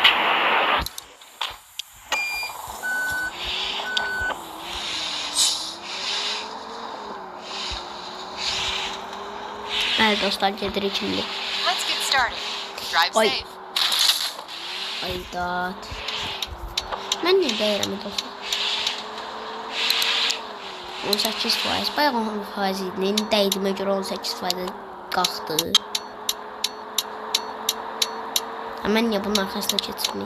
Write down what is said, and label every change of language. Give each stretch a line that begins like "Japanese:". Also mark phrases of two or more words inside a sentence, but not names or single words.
Turkish: Evet dostlar gedirik şimdi.
English: Let's get started. Drive Ay. safe.
Azerbaijani: Ayda. Ben ne deyirəm dostlar? 18%. Bayaq 10% idi. Dəydimə görə 18% qalxdı. Mən niyə bunun arxasına keçirməyim?